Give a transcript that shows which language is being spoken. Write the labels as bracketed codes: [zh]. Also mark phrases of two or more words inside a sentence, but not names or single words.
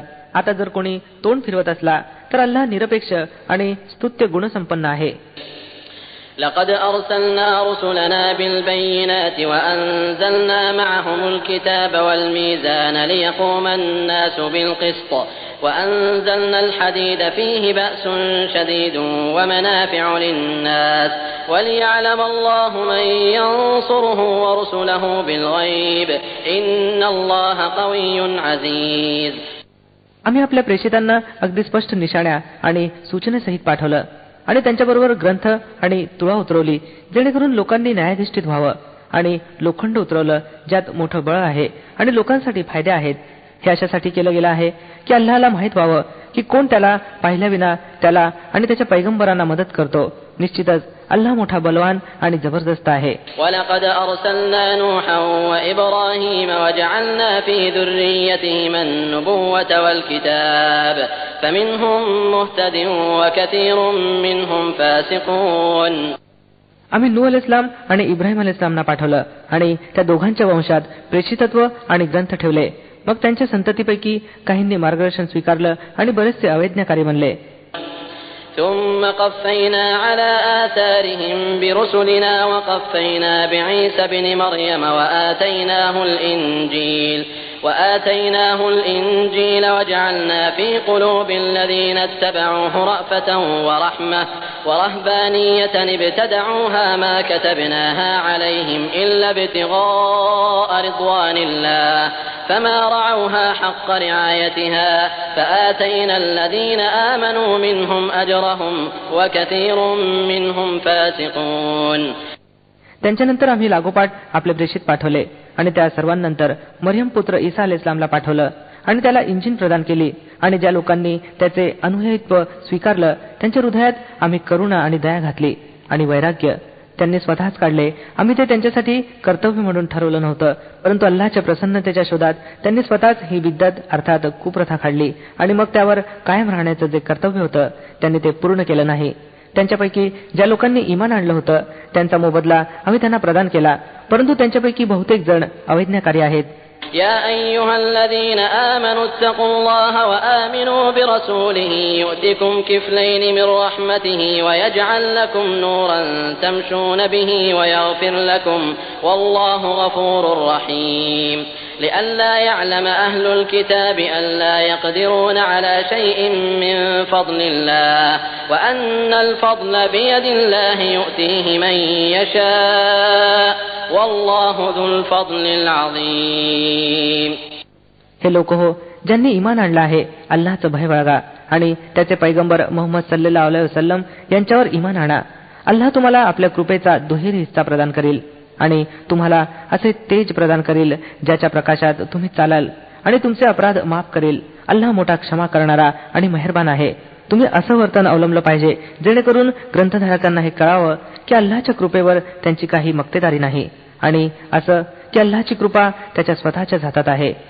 [mr] आता जर कोणी तोंड फिरवत असला तर अल्लाह निरपेक्ष आणि स्तुत्य गुणसंपन्न आहे. [ar] لقد أرسلنا رسلنا بالبينات وأنزلنا معهم الكتاب والميزان ليقوم الناس بالقسط وأنزلنا الحديد فيه بأس شديد ومنافع للناس وليعلم الله من ينصره ورسله بالغيب إن الله قوي عزيز. [mr] आम्ही आपल्या प्रेषितांना अगदी स्पष्ट निशाण्या आणि सूचनेसहित पाठवलं आणि त्यांच्याबरोबर ग्रंथ आणि तुळा उतरवली जेणेकरून लोकांनी न्यायाधिष्ठित व्हावं आणि लोखंड उतरवलं ज्यात मोठं बळ आहे आणि लोकांसाठी फायदे आहेत. हे अशासाठी केलं गेलं आहे की अल्लाहला माहित व्हावं की कोण त्याला पाहिल्याविना त्याला आणि त्याच्या पैगंबरांना मदत करतो. निश्चितच अल्लाह मोठा बलवान आणि जबरदस्त आहे. [ar] وَلَقَدْ أَرْسَلْنَا نُوحًا وَإِبْرَاهِيمَ وَجَعَلْنَا فِي ذُرِّيَّتِهِمَا النُّبُوَّةَ وَالْكِتَابَ فَمِنْهُمْ مُهْتَدٍ وَكَثِيرٌ مِنْهُمْ فَاسِقُونَ. [mr] आम्ही नूह अलैहिस्सलाम आणि इब्राहिम अलैहिस्सलामना पाठवलं आणि त्या दोघांच्या वंशात प्रेषितत्व आणि ग्रंथ ठेवले. मग त्यांच्या संततीपैकी काहींनी मार्गदर्शन स्वीकारलं आणि बरेचसे अवैज्ञाकारी बनले. [ar] ثم قفينا على آثارهم برسلنا وقفينا بعيسى ابن مريم وآتيناه الإنجيل وجعلنا في قلوب الذين اتبعوه رأفة ورحمة ورهبانية ابتدعوها ما كتبناها عليهم إلا ابتغاء رضوان الله فما رعوها حق رعايتها فآتينا الذين آمنوا منهم أجرهم وكثير منهم فاسقون. [mr] त्यांच्यानंतर आम्ही लागोपाठ आपले प्रेषित पाठवले आणि त्या सर्वांनंतर मरियम पुत्र ईसा अलैहिस्सलामला पाठवलं आणि त्याला इंजिन प्रदान केली. आणि ज्या लोकांनी त्याचे अनुयायित्व स्वीकारलं त्यांच्या हृदयात आम्ही करुणा आणि दया घातली आणि वैराग्य त्यांनी स्वतःच काढले. आम्ही ते त्यांच्यासाठी कर्तव्य म्हणून ठरवलं नव्हतं, परंतु अल्लाहच्या प्रसन्नतेच्या शोधात त्यांनी स्वतःच ही बिद्दत अर्थात कुप्रथा काढली आणि मग त्यावर कायम राहण्याचं जे कर्तव्य होतं त्यांनी ते पूर्ण केलं नाही. त्यांच्यापैकी ज्या लोकांनी ईमान आणलं होतं त्यांचा मोबदला आम्ही त्यांना प्रदान केला, परंतु त्यांच्यापैकी बहुतेक जण अवैज्ञाकारी आहेत. [ar] يا أيها الذين آمنوا اتقوا الله وآمنوا برسوله يؤتكم كفلين من رحمته ويجعل لكم نورا تمشون به ويغفر لكم والله غفور رحيم. لئلا يعلم أهل الكتاب ألا يقدرون على شيء من فضل الله وأن الفضل بيد الله يؤتيه من يشاء والله ذو الفضل العظيم. [mr] हे लोक हो, ज्यांनी ईमान आणलं आहे, अल्लाहचं भय बाळगा आणि त्याचे पैगंबर मुहम्मद [ar] صلى الله عليه وسلم [mr] यांच्यावर ईमान आणा. अल्लाह तुम्हाला आपल्या कृपेचा दुहेरी हिस्सा प्रदान करील आणि तुम्हाला असे तेज प्रदान करील ज्याच्या प्रकाशात तुम्ही चालाल आणि तुमचे अपराध माफ करेल. अल्लाह मोठा क्षमा करणारा आणि मेहरबान आहे. तुम्ही असं वर्तन अवलंबलं पाहिजे जेणेकरून ग्रंथधारकांना हे कळावं की अल्लाहच्या कृपेवर त्यांची काही मक्तेदारी नाही आणि असं की अल्लाहची कृपा त्याच्या स्वतःच्याच हातात आहे.